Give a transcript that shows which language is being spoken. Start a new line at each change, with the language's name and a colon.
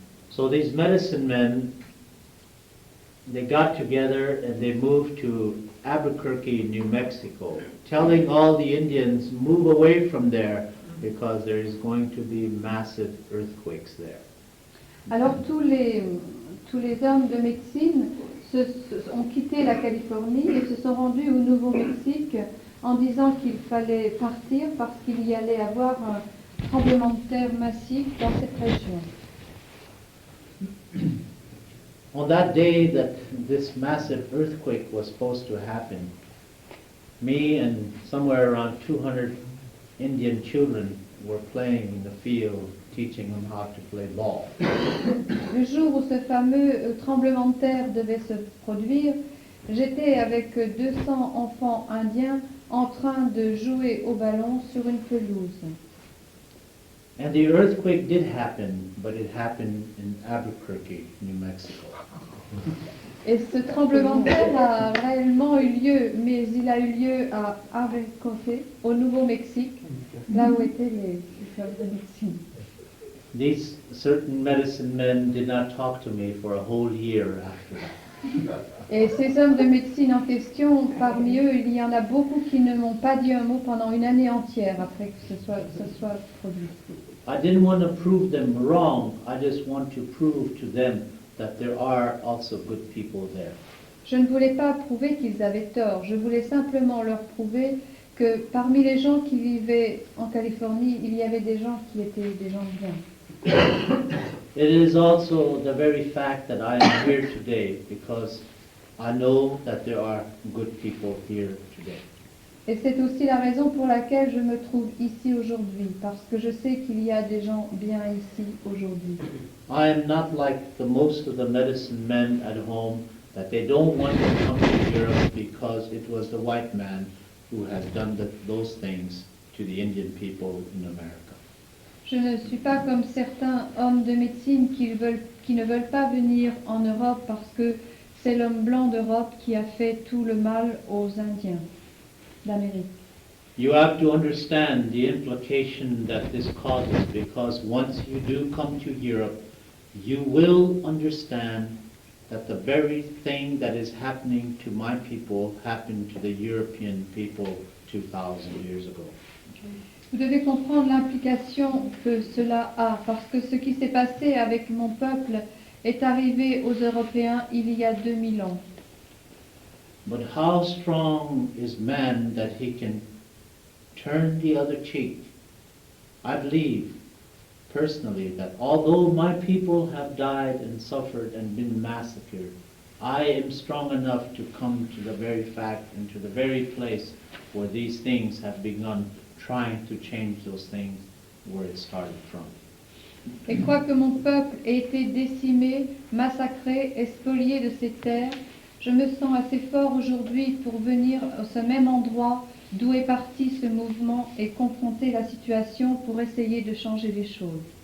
English: So these medicine men, they got together and they moved to Albuquerque, New Mexico, telling all the Indians, move away from there because there is going to be massive earthquakes there.
French: Alors tous les hommes de médecine ont quitté la Californie et se sont rendus au Nouveau-Mexique en disant qu'il fallait partir parce qu'il y allait avoir un tremblement de terre massif dans cette région.
English: On that day that this massive earthquake was supposed to happen, me and somewhere around 200 Indian children were playing in the field, teaching them how to play ball.
French: Le jour où ce fameux tremblement de terre devait se produire, j'étais avec 200 enfants indiens en train de jouer au ballon sur une pelouse.
English: And the earthquake did happen, but it happened in Albuquerque, New Mexico.
French: Et ce tremblement de terre a réellement eu lieu, mais il a eu lieu à Albuquerque, au Nouveau-Mexique, là où étaient les hommes de médecine.
English: These certain medicine men did not talk to me for a whole year after that.
French: Et ces hommes de médecine en question, parmi eux, il y en a beaucoup qui ne m'ont pas dit un mot pendant une année entière après que ce soit produit.
English: I didn't want to prove them wrong. I just want to prove to them that there are also good people there.
French: Je ne voulais pas prouver qu'ils avaient tort. Je voulais simplement leur prouver que parmi les gens qui vivaient en Californie, il y avait des gens qui étaient des gens bien.
English: It is also the very fact that I am here today because I know that there are good people here today.
French: Et c'est aussi la raison pour laquelle je me trouve ici aujourd'hui, parce que je sais qu'il y a des gens bien ici aujourd'hui.
English: I am not like the most of the medicine men at home, that they don't want to come to Europe because it was the white man who has done those things to the Indian people in America.
French: Je ne suis pas comme certains hommes de médecine qui ne veulent pas venir en Europe parce que c'est l'homme blanc d'Europe qui a fait tout le mal aux Indiens d'Amérique.
English: You have to understand the implication that this causes, because once you do come to Europe, you will understand that the very thing that is happening to my people happened to the European people 2,000 years ago.
French: Vous devez comprendre l'implication que cela a, parce que ce qui s'est passé avec mon peuple est arrivé aux Européens il y a 2000 ans.
English: But how strong is man that he can turn the other cheek? I believe personally that although my people have died and suffered and been massacred, I am strong enough to come to the very fact and to the very place where these things have begun, trying to change those things where it started from.
French: Et quoique mon peuple ait été décimé, massacré et spolié de ses terres, je me sens assez fort aujourd'hui pour venir à ce même endroit d'où est parti ce mouvement et confronter la situation pour essayer de changer les choses.